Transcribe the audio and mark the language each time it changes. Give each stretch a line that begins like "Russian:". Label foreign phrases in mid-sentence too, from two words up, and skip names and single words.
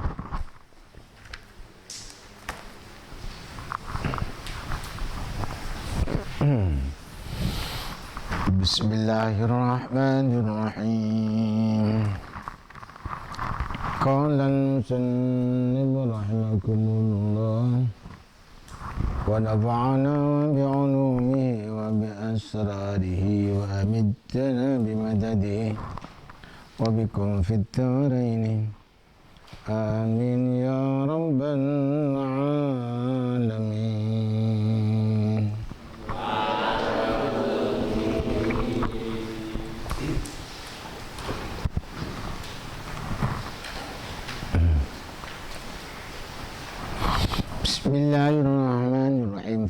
Arabic: بسم الله الرحمن الرحيم. قال المصنف رحمكم الله ونفعنا بعلومه وبأسراره وأمدنا بمدده وبكم في الدارين آمين يا رب العالمين. بسم الله الرحمن الرحيم.